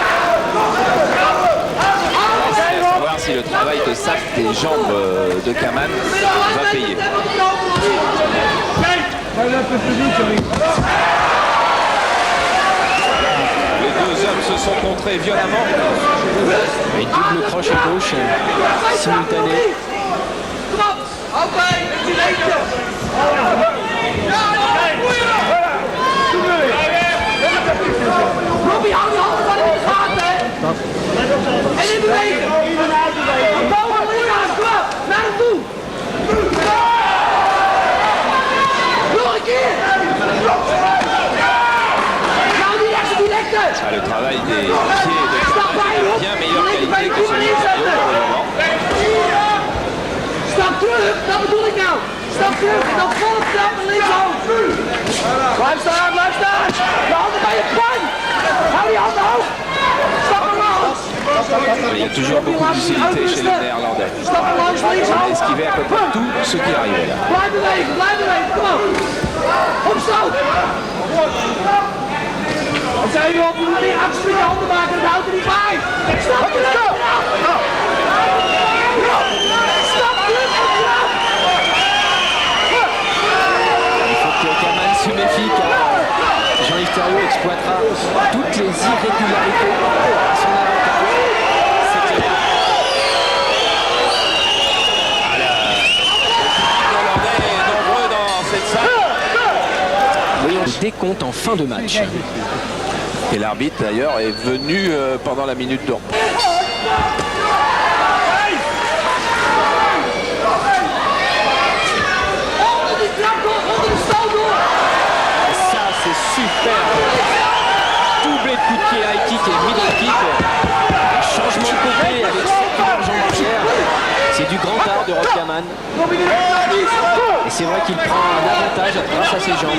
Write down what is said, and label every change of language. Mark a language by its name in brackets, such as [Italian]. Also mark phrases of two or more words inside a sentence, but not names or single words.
[French] On va savoir si le travail travail de sape des jambes de Kaman va payer. Les deux hommes se sont contrés violemment. Et double crochet gauche simultané. [Dutch] Robbie, hou die handen van in de gaten. En in bewegen. Boven, lichaam, kom op. Naar hem toe. Nog een keer. Nou, die rechts directe. [French] Ah, le travail des pieds de Kaman est bien meilleure qualité que celui de Thériault pour le moment. [Dutch] Stap terug, dat bedoel ik nou. Stap terug en dan volop trap naar linkshoofd. Blijf staan, blijf staan. De handen bij je pan. Hou die handen hoog. Stap er langs. [French] Il y a toujours beaucoup de lucidité chez les Néerlandais. [Dutch] Stap er langs, [French] On a [Dutch] linkshoofd. [French] esquivé à peu près tout ce qui arrivait là. [Dutch] Blijf bewegen, kom op. Opstoot. Wat zei je op? Je moet niet achter je handen maken, dat houdt er niet bij. Stap terug. Stap terug en trap. [French] Il faut que Kaman se méfie car Jean-Yves Thériault exploitera toutes les irrégularités à son avantage. C'est clair. Les Néerlandais nombreux dans cette salle. Voyons le décompte en fin de match. Et l'arbitre d'ailleurs est venu pendant la minute de repos. [Dutch] Onder die trap door, onder de stoot door. [French] Ça c'est super. Doublé de coup de pied [English] high kick [French] et [English] middle kick. [French] Changement de côté avec circulaire jambe arrière. C'est du grand art de Rob Kaman. Et c'est vrai qu'il prend un avantage grâce à ses jambes.